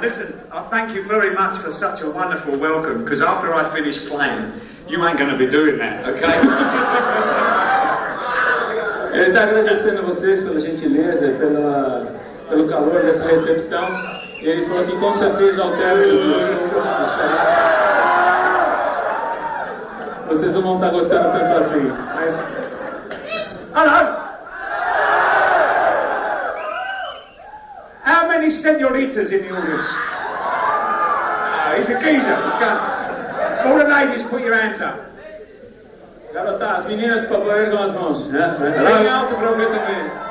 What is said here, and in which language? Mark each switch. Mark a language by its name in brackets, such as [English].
[English] Listen, I thank you very much for such a wonderful welcome. Because after I finish playing, you ain't going to be doing that, okay? [Portuguese] Ele está agradecendo a vocês pela gentileza e pelo calor dessa recepção. E ele falou que com certeza ao término do show vocês não vão estar gostando tanto assim. Mas... [English] Hello! How many senoritas in the audience? He's a geezer. Let's go. All the ladies, put your hands up. [Portuguese] Garota, as meninas, por favor, ergam as mãos. Bem alto para eu ver também.